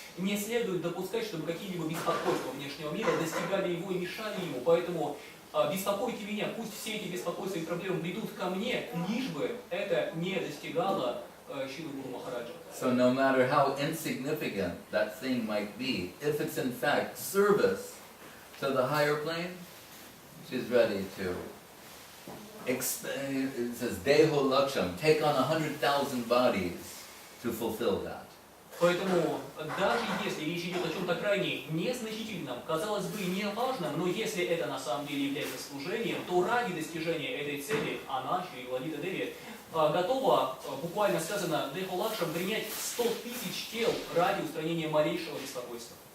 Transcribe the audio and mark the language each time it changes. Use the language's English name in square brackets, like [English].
[Russian] Не следует допускать, чтобы какие-либо беспокойства внешнего мира достигали его и мешали ему. Поэтому беспокойте меня, пусть все эти беспокойства и проблемы придут ко мне, лишь бы это не достигало Шрилы Гуру Махараджа. [English] So no matter how insignificant that thing might be, if it's in fact service to the higher plane, she's ready to, it says, Deho Laksham, take on 100,000 bodies to fulfill that. [Russian] Поэтому, даже если речь идет о чем-то крайне незначительном, казалось бы, не важном, но если это на самом деле является служением, то ради достижения этой цели она, Шри Лалита Деви, готова, буквально сказано, Дехолакшам, принять 100 тысяч тел ради устранения малейшего беспокойства.